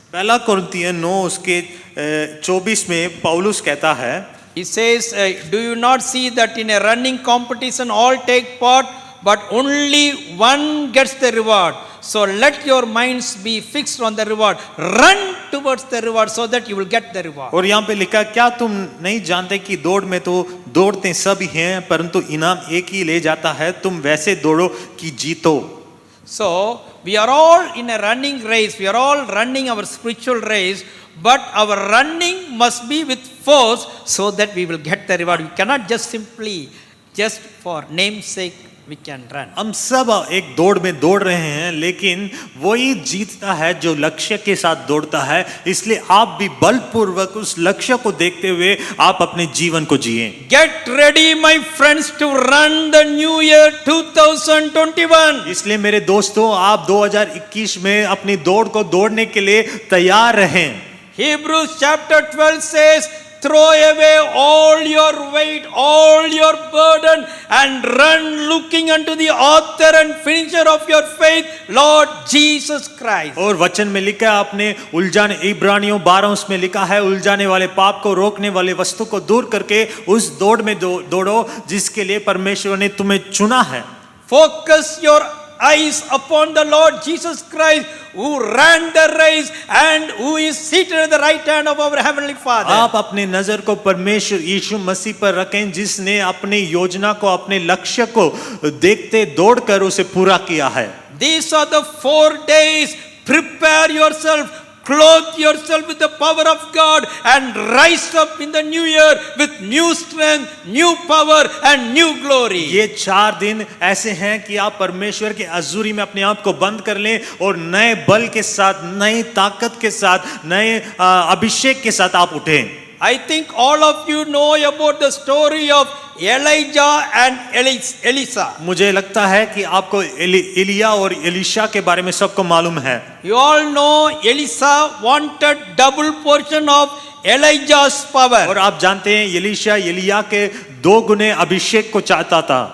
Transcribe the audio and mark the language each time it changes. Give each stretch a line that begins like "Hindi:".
Hindi: पहला कुरिन्थियन 9 उसके 24 में पौलुस कहता है,
English: He says, do you not see that in a running competition all take part, but only one gets the reward? So let your minds be fixed on the reward. Run towards the reward so that you will get the reward.
Hindi: और यहाँ पे लिखा, क्या तुम नहीं जानते कि दौड़ में तो दौड़ते सभी हैं, परंतु इनाम एक ही ले जाता है। तुम वैसे दौड़ो कि जीतो।
English: So we are all in a running race. We are all running our spiritual race, but our running must be with force so that we will get the reward. We cannot just simply, just for name's sake, we can run.
Hindi: हम सब एक दौड़ में दौड़ रहे हैं, लेकिन वही जीतता है जो लक्ष्य के साथ दौड़ता है। इसलिए आप भी बलपूर्वक उस लक्ष्य को देखते हुए आप अपने जीवन को जिएं।
English: Get ready, my friends, to run the new year 2021.
Hindi: इसलिए मेरे दोस्तों, आप 2021 में अपनी दौड़ को दौड़ने के लिए तैयार रहें।
English: Hebrews chapter 12 says, throw away all your weight, all your burden, and run looking unto the author and finisher of your faith, Lord Jesus Christ.
Hindi: और वचन में लिखा है, अपने उलझाने, इब्रानियों 12 उसमें लिखा है, उलझाने वाले पाप को रोकने वाले वस्तु को दूर करके उस दौड़ में दौड़ो जिसके लिए परमेश्वर ने तुम्हें चुना है।
English: Focus your eyes upon the Lord Jesus Christ, who ran the race and who is seated at the right hand of our heavenly Father.
Hindi: आप अपने नजर को परमेश्वर यीशु मसीह पर रखें, जिसने अपनी योजना को, अपने लक्ष्य को देखते दौड़कर उसे पूरा किया है।
English: These are the 4 days. Prepare yourself. Clothe yourself with the power of God and rise up in the new year with new strength, new power and new glory.
Hindi: ये 4 दिन ऐसे हैं कि आप परमेश्वर के अजूरी में अपने आप को बंद कर लें और नए बल के साथ, नई ताकत के साथ, नए अभिषेक के साथ आप उठें।
English: I think all of you know about the story of Elijah and Elisha.
Hindi: मुझे लगता है कि आपको एलिया और एलिशा के बारे में सबको मालूम है।
English: You all know Elisha wanted double portion of Elijah's power.
Hindi: और आप जानते हैं एलिशा एलिया के 2 गुने अभिषेक को चाहता था।